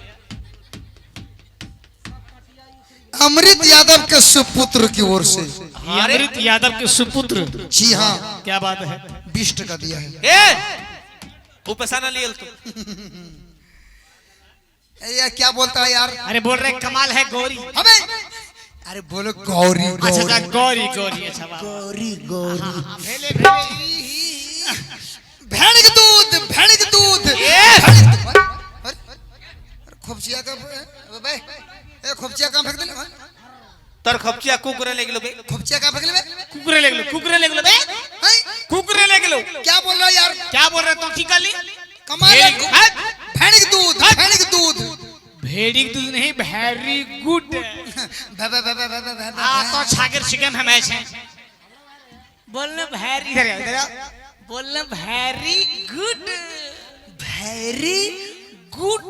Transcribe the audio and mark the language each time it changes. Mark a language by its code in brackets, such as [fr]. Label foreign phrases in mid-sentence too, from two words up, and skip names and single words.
[hi] अमृत यादव के सुपुत्र की ओर से। अमृत यादव के सुपुत्र? जी हाँ। क्या बात है? 20 टका दिया है। वो पैसा ना लिया तो यार क्या बोलता है यार? अरे बोल रहे कमाल है गौरी। अबे अरे बोलो गौरी गौरी। अच्छा गौरी गौरी। अच्छा गौरी गौरी। भेले भेले भेड़ के दूध, भेड़ के दूध। [anp] खोपचिया का बे ए खोपचिया कहां फेंक देले? तर खोपचिया कुकुरे ले गेलो बे। खोपचिया कहां फेंक ले बे? कुकुरे ले गेलो, कुकुरे ले गेलो बे। कुकुरे ले गेलो। [hi] क्या बोल रहा है यार? क्या बोल रहे तो ठीक ली? कमाल है। भेड़ के दूध, भेड़ के दूध। भेड़ी के दूध नहीं, [en] very good. [hi] हां तो छागर चिकन है मैच है। बोलना वेरी इधर इधर बोलना [en] very good, very good.